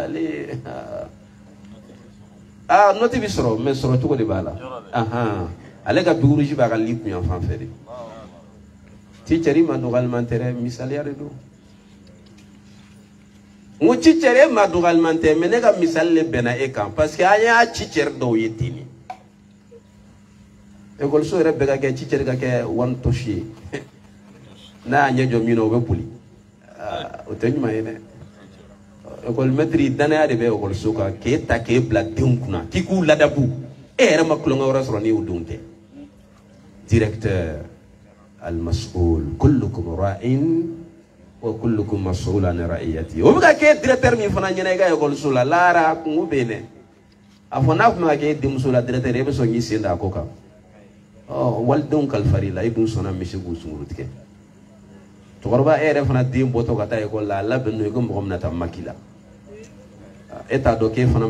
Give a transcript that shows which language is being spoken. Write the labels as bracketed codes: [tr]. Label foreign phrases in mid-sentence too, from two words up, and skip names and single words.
[bm] noti bɛ sɔrɔ mais sɔrɔ cogo de b'a la ale ka biologie b'a ka li kun yan fan fɛ de teacher i ma dɔgɔyaliman tɛ dɛ misaliya de don n ko teacher e ma dɔgɔyaliman tɛ mais ne ka misali de bɛnna e kan parce que an y'a teacher dɔw ye ten de ekɔliso yɛrɛ bɛɛ ka kɛ teacher ka kɛ [en] one touch [bm] ye n'a y'a ɲɛ jɔ min na o bɛ boli o tɛ ɲuman ye dɛ ekɔlimɛtiri danaya de bɛ ekɔliso kan k'e ta k'e bila denw kunna k'i k'u ladabu e yɛrɛ ma tulonkɛ wɛrɛ sɔrɔ ni y'o denw tɛ directeur [ar] المسؤول كلكم راع وكلكم مسؤول عن رعيته [bm] o bɛ ka kɛ directeur min fana ɲɛna i ka ekɔliso la laara kungo bɛ yen dɛ a fɔ n'a tun bɛ ka kɛ denmuso la directeur e bɛ sɔn k'i sen da a ko kan walidenw kalifari la i dun sɔnna misi k'u sunguru tigɛ cɛkɔrɔba e yɛrɛ fana den bɔtɔ ka taa ekɔli la a labɛn n'o ye ko mɔgɔ min na taa maki la e t'a dɔn k'e fana ma